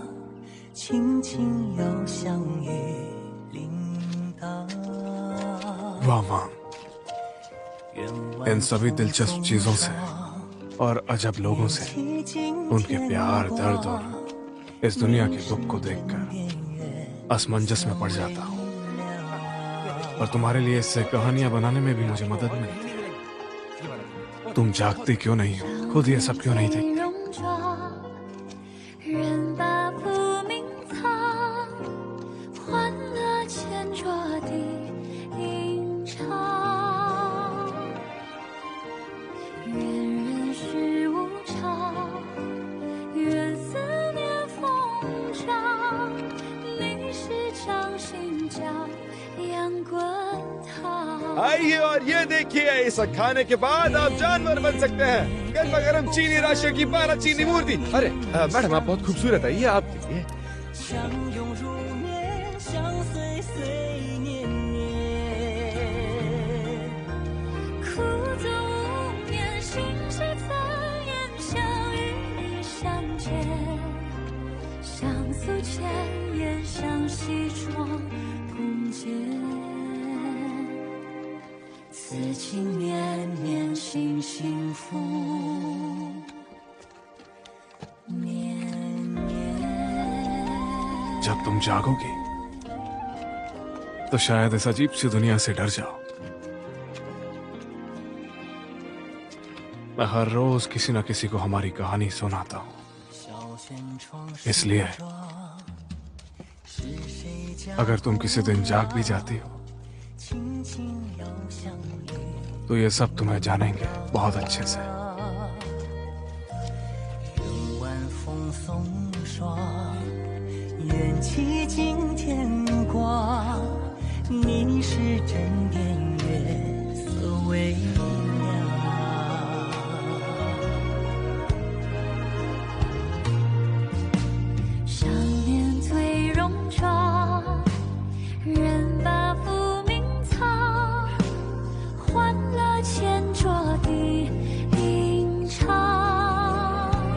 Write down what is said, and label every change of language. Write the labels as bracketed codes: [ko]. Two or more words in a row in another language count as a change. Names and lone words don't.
[zh] 轻轻又相遇铃铛。 [hi] वाह वाह, इन सभी दिलचस्प चीजों से और अजब लोगों से, उनके प्यार, दर्द और इस दुनिया के दुख को देखकर असमंजस में पड़ जाता हूँ। और तुम्हारे लिए इससे कहानियां बनाने में भी मुझे मदद मिलती है। तुम जागती क्यों नहीं हो? खुद ये सब क्यों नहीं देखती? [zh] 人把浮名藏，换了前桌的吟唱。愿人世无常，愿思念风长。你是掌心角，阳滚烫。 [hi] आइए और ये देखिए, इसे खाने के बाद आप जानवर बन सकते हैं। गर्मा गर्म चीनी राशियों की 12 चीनी मूर्ति। अरे मैडम, आप बहुत खूबसूरत है, ये आपके लिए। [zh] 岁岁年年。苦纵无眠，心事怎言？想与你相见，像诉前言，像西窗共剪。此情绵绵，心幸福。 [hi] जब तुम जागोगी तो शायद इस अजीब सी दुनिया से डर जाओ। मैं हर रोज किसी न किसी को हमारी कहानी सुनाता हूँ, इसलिए अगर तुम किसी दिन जाग भी जाती हो तो ये सब तुम्हें जानेंगे बहुत अच्छे से। [zh] 缘起惊天光，你是枕边月色微凉。想念最戎装，人把浮名藏，换了前桌的吟唱。